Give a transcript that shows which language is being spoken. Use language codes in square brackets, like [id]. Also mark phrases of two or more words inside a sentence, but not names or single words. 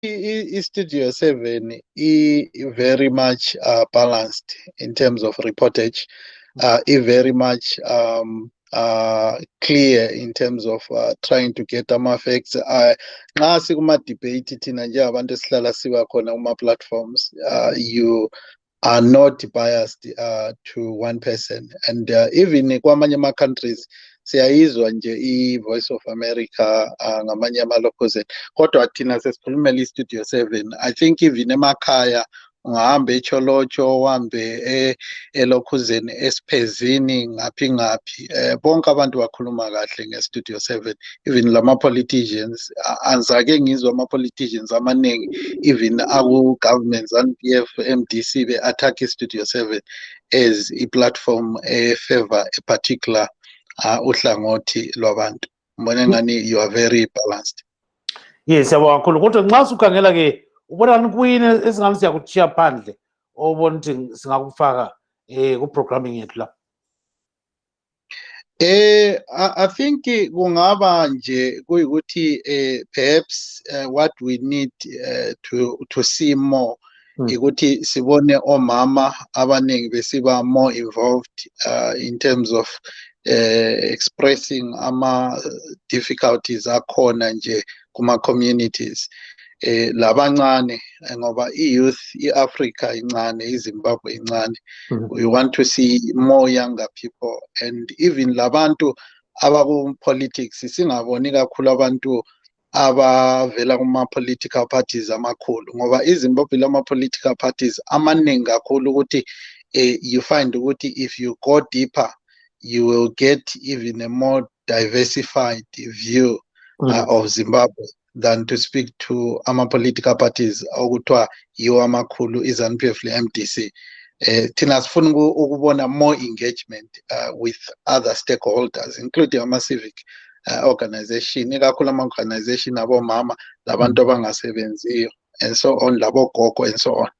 [en] Studio 7 is very much balanced in terms of reportage. Is very much clear in terms of trying to get facts. [nd] Nxa sikuma-debate thina njengabantu esihlala siba khona kuma-platforms, [en] you are not biased to one person. And even [nd] kwamanye ama-countries, siyayizwa nje i-Voice of America ngamanye ama-locals. Kodwa thina sesikhulumela i-Studio 7. [en] I think [nd] even emakhaya ungahambe eCholotsho, uhambe eLokhuzeni, eSiphezini, ngaphi bonke abantu bakhuluma kahle nge-Studio 7. Even lama-politicians, anzake ngizwa ama-politicians amaningi, even aku-government, ZANU-PF, MDC, be-attack i-Studio 7 as i-platform favor a particular uhlangothi lwabantu. Mbona ngani [en] you are very balanced. [nd] Yes, yabonga kakhulu. Kodwa nxa ukhangela ke ubona ngani kuyini esingani siyakutshiya phandle obona ukuthi singakufaka ku-programming yethu la? [en] I think [nd] kungaba nje kuyikuthi [en] perhaps what we need to see more [nd] ukuthi sibone omama abaningi besiba [en] more involved in terms of expressing [nd] ama difficulties akhona nje kuma communities labancane ngoba i-youth i-Africa incane, iZimbabwe incane. [en] We want to see more younger people, and even [nd] labantu abaku-politics singaboni kakhulu abantu abavela kuma-political parties amakhulu ngoba iZimbabwe lama-political parties amaningi kakhulu ukuthi [en] you find ukuthi if you go deeper you will get even a more diversified view of Zimbabwe than to speak to [nd] ama-political parties okuthiwa yiwo amakhulu, i-ZANU-PF le-MDC. Thina sifuna ukubona [en] more engagement with other stakeholders, including [nd] ama-civic organization, ikakhulu ama-organization abomama, labantu abangasebenziyo, [en] and so on, labogogo, and so on.